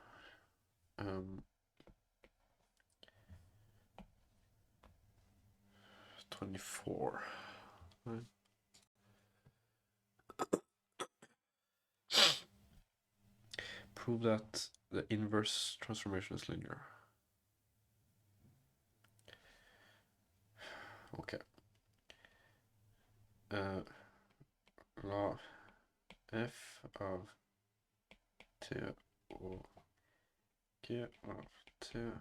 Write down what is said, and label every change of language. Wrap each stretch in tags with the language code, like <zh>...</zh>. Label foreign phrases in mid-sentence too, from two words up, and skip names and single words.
<en>24. Right. Prove that the inverse transformation is linear. Okay.</en> <no>La f av t og g av t</no>